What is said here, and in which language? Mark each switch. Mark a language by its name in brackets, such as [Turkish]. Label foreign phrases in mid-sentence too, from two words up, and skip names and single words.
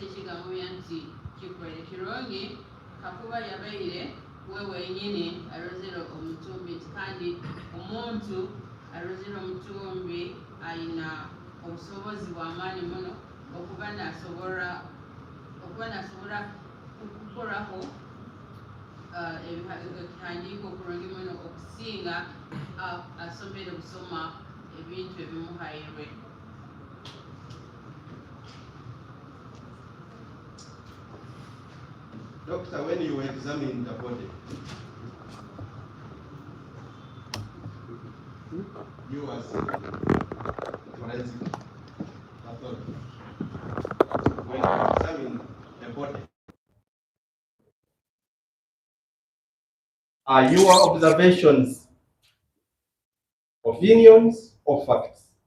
[Nyoro] ekigambo bya nti kikwere kirungi kakuba yabaire we wenyini arozere omutumbi kandi omuntu arozere omutumbi aina obusobozi bw'amaani muno okuba nasobola okukoraho ekihandiiko kurungi muno okusinga asomere kusoma ebintu ebimuhairwe. [English] Doctor, when you examine the body, you as forensic pathologist, when you examine the body, are your observations opinions or facts?